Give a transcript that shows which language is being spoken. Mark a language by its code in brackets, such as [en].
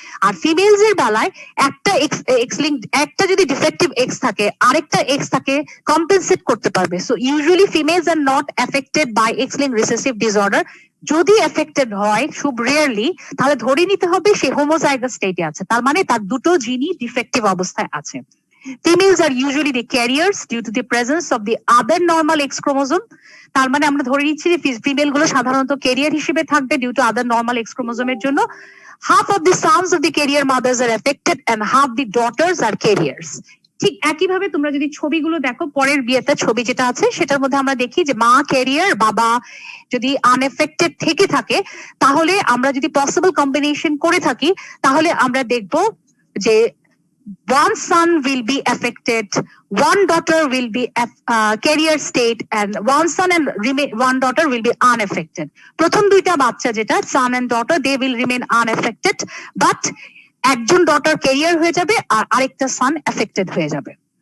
[bn] আর females এর বেলায় একটা X-linked একটা যদি ডিফেক্টিভ এক্স থাকে, আরেকটা এক্স তাকে কম্পেনসেট করতে পারবে। [en] So usually females are not affected by X-linked recessive disorder. [bn] যদি এফেক্টেড হয় খুব রেয়ারলি, তাহলে ধরে নিতে হবে সে হোমোজাইগাস স্টেটে আছে, তার মানে তার দুটো জিনই ডিফেক্টিভ অবস্থায় আছে। [en] Females are usually the carriers due to the presence of the other normal X chromosome। [bn] তার মানে আমরা ধরে নিচ্ছি যে ফিমেল গুলো সাধারণত ক্যারিয়ার হিসেবে থাকবে [en] due to other normal X ক্রোমোজোমের [bn] জন্য। [en] Half of the sons of the carrier mothers are affected and half the daughters are carriers। [bn] ঠিক একইভাবে তোমরা যদি ছবিগুলো দেখো, পরের বিয়েতে ছবি যেটা আছে সেটার মধ্যে আমরা দেখি যে মা ক্যারিয়ার, বাবা যদি আনএফেক্টেড থেকে থাকে, তাহলে আমরা যদি পসিবল কম্বিনেশন করে থাকি তাহলে আমরা দেখব যে [en] one son will be affected, one daughter will be carrier state, and one son and one daughter will be unaffected. [bn] প্রথম দুইটা বাচ্চা যেটা [en] son and daughter, they will remain unaffected, but [bn] একজন daughter carrier হয়ে যাবে আর আরেকটা son affected হয়ে যাবে।